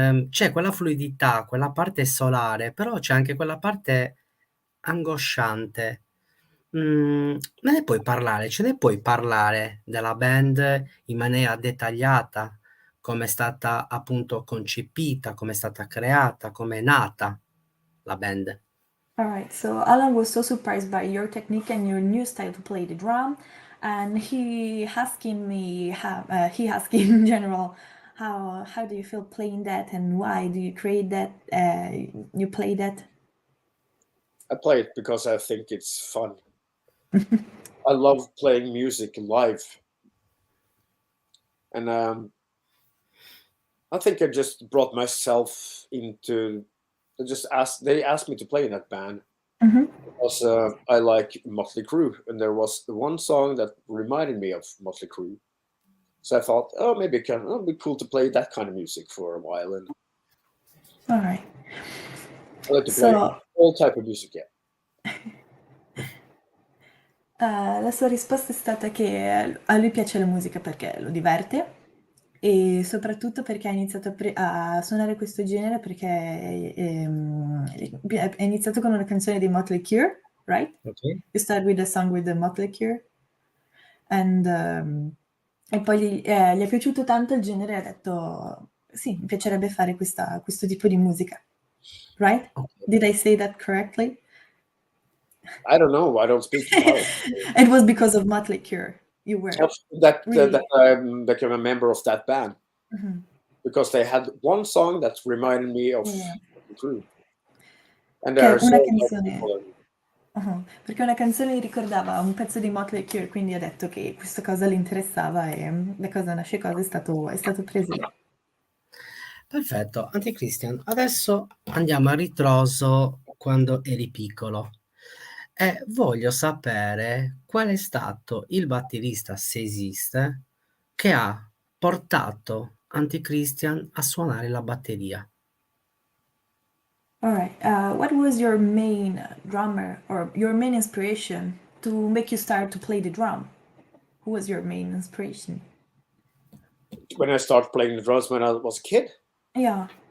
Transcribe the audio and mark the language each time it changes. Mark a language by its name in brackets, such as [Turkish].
[Italian] C'è quella fluidità, quella parte solare, però c'è anche quella parte angosciante. Me ne puoi parlare? Ce ne puoi parlare della band in maniera dettagliata? Come è stata appunto concepita, come è stata creata, come è nata la band? [English] All right, so Alan was so surprised by your technique and your new style to play the drum, and he asking me he asked in general how do you feel playing that and why do you create that you play that? I play it because I think it's fun. I love playing music live, and I think I just brought myself into. They asked me to play in that band because I like Motley Crue, and there was one song that reminded me of Motley Crue. So I thought, maybe it'd be cool to play that kind of music for a while. And all right, I like to play all type of music. [Italian] La sua risposta è stata che a lui piace la musica perché lo diverte e soprattutto perché ha iniziato a suonare questo genere perché è iniziato con una canzone dei Motley Crue, [English] right? Okay. You start with a song with the Motley Crue and [Italian] e poi gli è piaciuto tanto il genere e ha detto sì, mi piacerebbe fare questo tipo di musica, [English] right? Okay. Did I say that correctly? I don't know. I don't speak Italian. It was because of Motley Crue. You were that really... I'm a member of that band because they had one song that reminded me of the Crue. And there are [Italian] una canzone perché una canzone gli ricordava un pezzo di Motley Crue, quindi ha detto che questa cosa le interessava e da cosa nasce cosa è stato preso lì. Perfetto, AntiChristian, adesso andiamo a ritroso quando eri piccolo e voglio sapere qual è stato il batterista, se esiste, che ha portato AntiChristian a suonare la batteria. [English] All right, what was your main drummer or your main inspiration to make you start to play the drum? Who was your main inspiration? When I started playing the drums when I was a kid? Yeah.